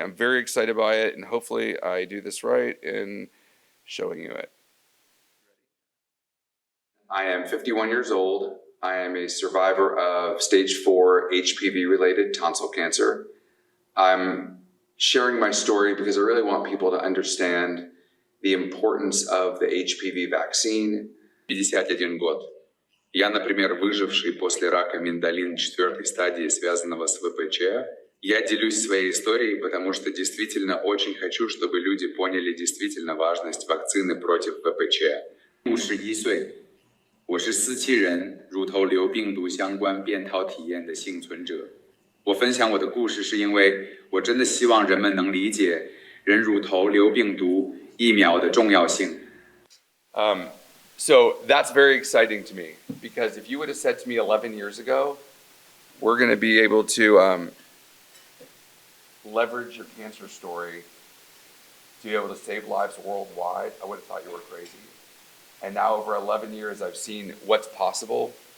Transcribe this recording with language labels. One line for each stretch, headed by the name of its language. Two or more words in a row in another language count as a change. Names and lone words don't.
English: I'm very excited by it, and hopefully I do this right in showing you it. I am 51 years old. I am a survivor of stage 4 HPV-related tonsil cancer. I'm sharing my story because I really want people to understand the importance of the HPV vaccine.
Russian: 51 год. Я, например, выживший после рака миндалин 4-й стадии, связанного с ВПЧ. Я делюсь своей историей, потому что действительно очень хочу, чтобы люди поняли действительно важность вакцины против ВПЧ.
Chinese: 51 岁，我是四期人乳头瘤病毒相关便套体验的幸存者。我分享我的故事，是因为我真的希望人们能理解人乳头瘤病毒疫苗的重要性。
English: So that's very exciting to me, because if you would have said to me 11 years ago, we're going to be able to leverage your cancer story to be able to save lives worldwide, I would have thought you were crazy. And now over 11 years, I've seen what's possible.